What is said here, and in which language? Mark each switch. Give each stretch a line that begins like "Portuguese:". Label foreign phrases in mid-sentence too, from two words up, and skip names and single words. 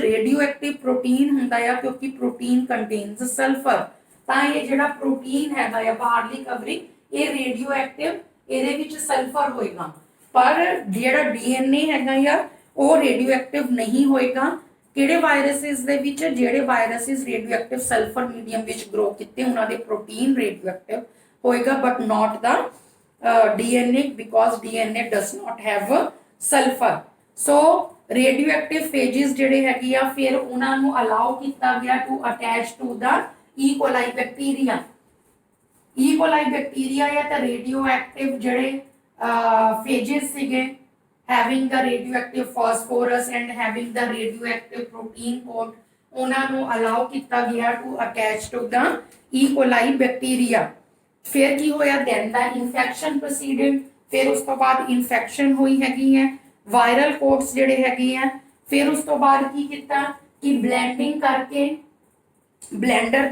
English: radioactive protein
Punjabi: ਹੁੰਦਾ ਆ ਕਿਉਂਕਿ
English: protein contains sulfur
Punjabi: ਤਾਂ ਇਹ ਜਿਹੜਾ ਪ੍ਰੋਟੀਨ ਹੈਗਾ ਆ ਬਾਹਰਲੀ ਕਵਰਿੰਗ ਇਹ ਰੇਡੀਓਐਕਟਿਵ ਇਹਦੇ ਵਿੱਚ ਸਲਫਰ ਹੋਏਗਾ ਪਰ ਜਿਹੜਾ ਡੀਐਨਏ ਹੈਗਾ ਆ ਉਹ ਰੇਡੀਓਐਕਟਿਵ ਨਹੀਂ ਹੋਏਗਾ ਕਿਹੜੇ ਵਾਇਰਸਿਸ ਦੇ ਵਿੱਚ ਜਿਹੜੇ ਵਾਇਰਸਿਸ
English: radioactive sulfur medium
Punjabi: ਵਿੱਚ ਗਰੋ ਕੀਤੇ ਉਹਨਾਂ ਦੇ ਪ੍ਰੋਟੀਨ ਰੇਡੀਓਐਕਟਿਵ ਹੋਏਗਾ
English: but not the DNA because DNA does not have sulfur so radioactive phages
Punjabi: ਜਿਹੜੇ ਹੈਗੇ ਆ ਫਿਰ ਉਹਨਾਂ ਨੂੰ ਅਲਾਉ ਕੀਤਾ ਗਿਆ
English: to attach to the E.
Punjabi: coli ਬੈਕਟੀਰੀਆ E. coli ਬੈਕਟੀਰੀਆ ਜਾਂ ਤਾਂ ਰੇਡੀਓਐਕਟਿਵ ਜਿਹੜੇ phages ਸੀਗੇ
English: having the radioactive phosphorus and having the radioactive protein coat
Punjabi: ਉਹਨਾਂ ਨੂੰ ਅਲਾਉ ਕੀਤਾ ਗਿਆ
English: to attach to the
Punjabi: E. coli ਬੈਕਟੀਰੀਆ ਫਿਰ ਕੀ ਹੋਇਆ
English: then the infection proceeded
Punjabi: ਫਿਰ ਉਸ ਤੋਂ ਬਾਅਦ ਇਨਫੈਕਸ਼ਨ ਹੋਈ ਹੈਗੀ ਹੈ
English: viral codes
Punjabi: ਜਿਹੜੇ ਹੈਗੇ ਆ ਫਿਰ ਉਸ ਤੋਂ ਬਾਅਦ ਕੀ ਕੀਤਾ ਕਿ ਬਲੈਂਡਿੰਗ ਕਰਕੇ ਬਲੈਂਡਰ